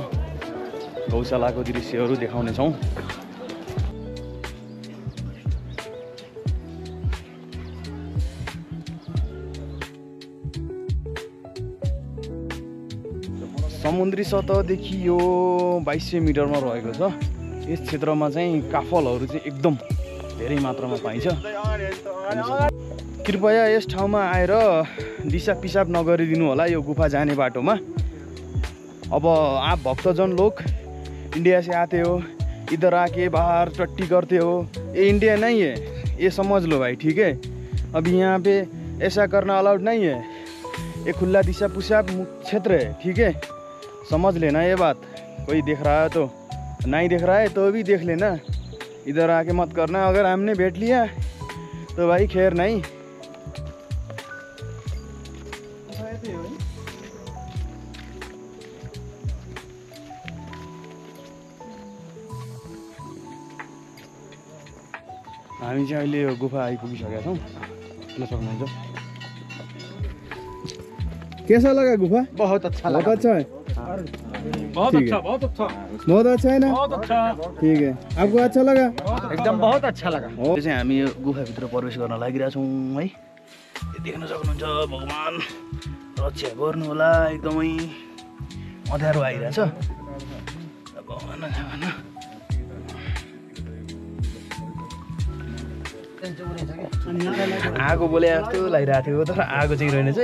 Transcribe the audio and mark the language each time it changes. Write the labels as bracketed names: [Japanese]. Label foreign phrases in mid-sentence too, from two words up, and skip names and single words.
[Nepali] गौशालाको दृश्यहरू देखाउनेछौँ। समुद्री सतहदेखि यो 2200 मिटरमा रहेको छ। यस क्षेत्रमा चाहिँ काफलहरू चाहिँ एकदम धेरै मात्रामा पाइन्छ। कृपया यस ठाउँमा आएर दिशा पिसाब नगरिदिनु होला यो गुफा जाने बाटोमा। [Hindi] अब आप भक्तजन लोग इंडिया से आते हो, इधर आके बाहर टट्टी करते हो, ये इंडिया नहीं है, ये समझ लो भाई, ठीक है। अभी यहाँ पे ऐसा करना अलाउड नहीं है। ये खुला दिशा पिसाब क्षेत्र है, ठीक है, समझ लेना ये बात। कोई देख रहा है तो, नहीं देख रहा है तो भी देख लेना। इधर आके मत करना। अगर हमने बैठ लिया तो भाई खैर नहीं। [Nepali] हामी चाहिँ अहिले यो गुफा आइपुगिसकेका छौँ। ल सक्नुहुन्छ। [Hindi] कैसा लगा गुफा? बहुत अच्छा लगा। बहुत अच्छा है। बहुत अच्छा, बहुत अच्छा, बहुत अच्छा है ना? बहुत अच्छा, ठीक है। आपको अच्छा लगा? एकदम बहुत अच्छा लगा। [Nepali] यो चाहिँ हामी यो गुफाभित्र प्रवेश गर्न लागिरहेका छौँ है। देख्न सक्नुहुन्छ भगवान रक्षा गर्नु होला। एकदमै अँध्यारो आइरहेछ। आगो बोले जस्तो लागिरहेको थियो तर आगो चाहिँ रहेनछ।